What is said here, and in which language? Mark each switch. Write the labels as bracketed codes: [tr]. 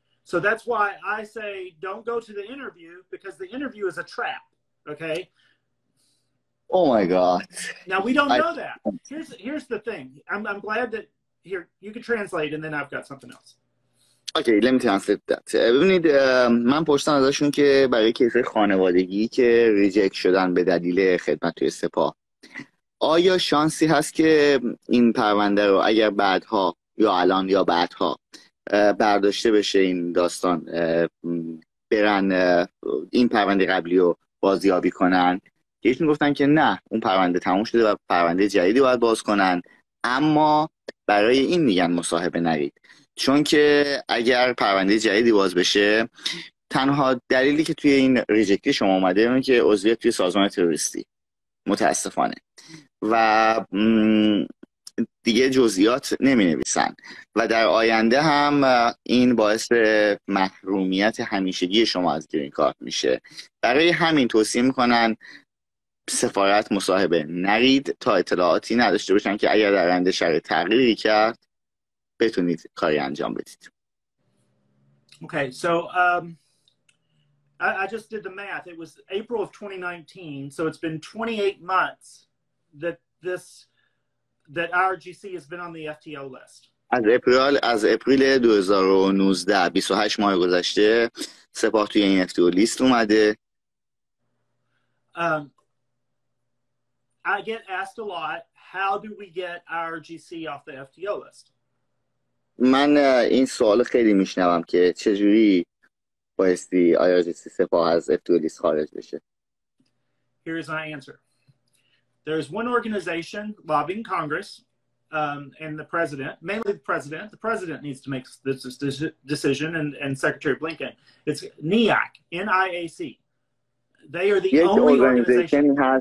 [en] So that's why I say don't go to the interview, because the interview is a trap, okay? Oh my God. Now we don't know that. Here's the thing. I'm glad that here you can translate and then I've got something else. Okay, let me translate that. [fa] ببینید من پرسیدم ازشون که برای کیس خانوادگی که ریجکت شدن به دلیل خدمت توی سپاه، آیا شانسی هست که این پرونده رو اگر بعدها یا الان یا بعدها برداشته بشه این داستان، برن این پرونده قبلی رو بازیابی کنن؟ یکیشون گفتن که نه، اون پرونده تموم شده و پرونده جدیدی باید باز کنن، اما برای این میگن مصاحبه نرید، چون که اگر پرونده جدیدی باز بشه تنها دلیلی که توی این ریجکتی شما اومده اینه که عضویت توی سازمان تروریستی، متاسفانه، و دیگه جزئیات نمی نویسن و در آینده هم این باعث محرومیت همیشگی شما از گرین کارت میشه. برای همین توصیه میکنن سفارت مصاحبه نرید تا اطلاعاتی نداشته باشن که اگر در آینده شرایط تغییری کرد بتونید کاری انجام بدید. [en] Okay, so I just did the math. It was April of 2019, so it's been 28 months that IRGC has been on the FTO list. [fa] از اپریل 2019 28 ماه گذشته سپاه توی این FTO لیست اومده. [en] I get asked a lot, how do we get IRGC off the FTO list? [fa] من این سوال خیلی میشنوم که چجوری بایستی IRGC سپاه از FTO لیست خارج بشه. [en] Here's my answer. There's one organization lobbying Congress and the president, mainly the president. The president needs to make this decision, and Secretary Blinken. It's NIAC, N-I-A-C. They are the only organization.